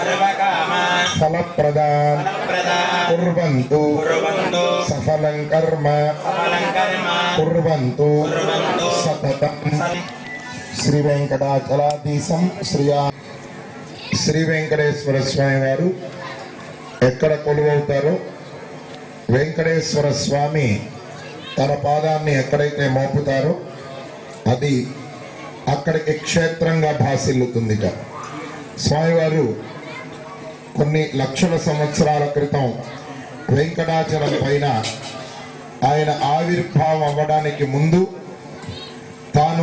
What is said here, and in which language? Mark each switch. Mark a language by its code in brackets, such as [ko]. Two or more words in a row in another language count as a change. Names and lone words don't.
[sa] फलप्रदान कुर्वन्तु सफलं कर्म कुर्वन्तु सततं श्री वेंकटाचलाधीशं [te] శ్రీ వెంకటేశ్వర స్వామి వారు ఎక్కడ కొలువవుతారో వెంకటేశ్వర స్వామి తన పాదాన్ని ఎక్కడైతే మోపుతారో అది అక్కడికి క్షేత్రంగా భాసిల్లుతుందిట. స్వామివారు కొన్ని లక్షల సంవత్సరాల క్రితం వెంకటాచలం పైన ఆయన ఆవిర్భావం అవ్వడానికి ముందు తాను